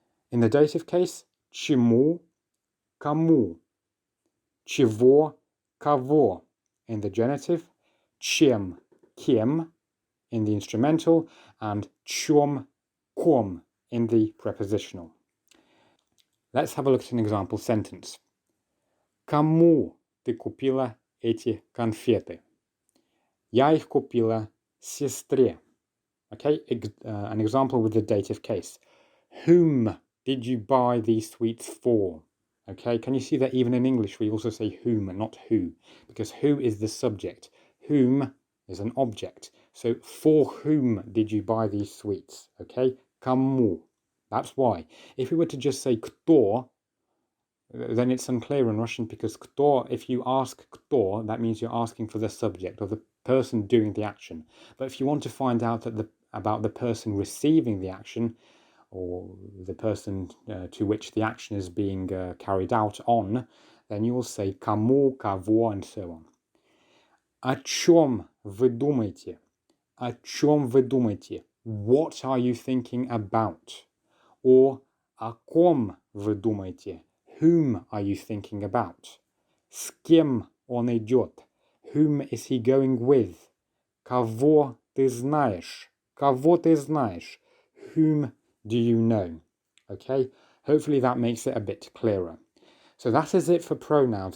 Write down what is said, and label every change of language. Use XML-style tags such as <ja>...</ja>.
<en>In the dative case, чему, кому.</en> <ru>Чего, кого.</ru> <en>In the genitive, чем, кем. In the instrumental, and чём, ком. In the prepositional. Let's have a look at an example sentence.</en> <ru>Кому ты купила эти конфеты? Я их купила сестре.</ru> <en>Okay, an example with the dative case. Whom did you buy these sweets for? Okay, can you see that even in English we also say whom and not who? Because who is the subject. Whom is an object. So for whom did you buy these sweets? Okay, кому. That's why. If we were to just say кто, then it's unclear in Russian because кто, if you ask кто, that means you're asking for the subject or the person doing the action. But if you want to find out about the person receiving the action or the person to which the action is being carried out on, then you will say кому, кого, and so on.</en> <ru>О чем вы думаете? О чем вы думаете?</ru> <en>What are you thinking about? Or</en> <ru>о ком вы думаете?</ru> <en>Whom are you thinking about?</en> <ru>С кем он идет?</ru> <en>Whom is he going with?</en> <ru>Кого ты знаешь? Кого ты знаешь?</ru> <en>Whom do you know? Okay, hopefully that makes it a bit clearer. So that is it for pronouns.</en>